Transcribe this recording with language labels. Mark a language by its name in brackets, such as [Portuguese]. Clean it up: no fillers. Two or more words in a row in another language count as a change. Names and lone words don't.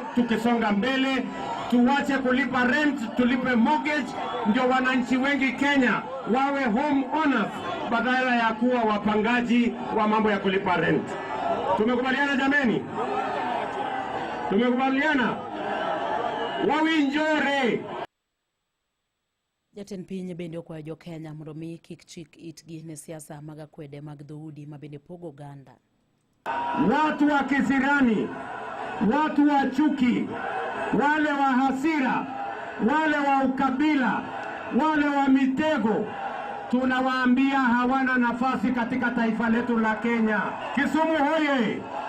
[Swahili] Tukisonga mbele, tuwache kulipa rent, tulipe mortgage, ndio wananchi wengi Kenya wawe [English] home owners [Swahili] badala ya kuwa wapangaji wa mambo ya kulipa rent. Tumekubaliana jameni? Tumekubaliana? [Luo (Kenya and Tanzania)] Wawinjore. Jatend piny bende okwayo jo Kenya mondo mi kik chik itgi ne siasa mag akwede mag dhoudi ma bende pogo oganda. [Swahili] Watu wa kisirani, watu wa chuki, wale wa hasira, wale wa ukabila, wale wa mitego, tunawaambia hawana nafasi katika taifa letu la Kenya. Kisumu hoye!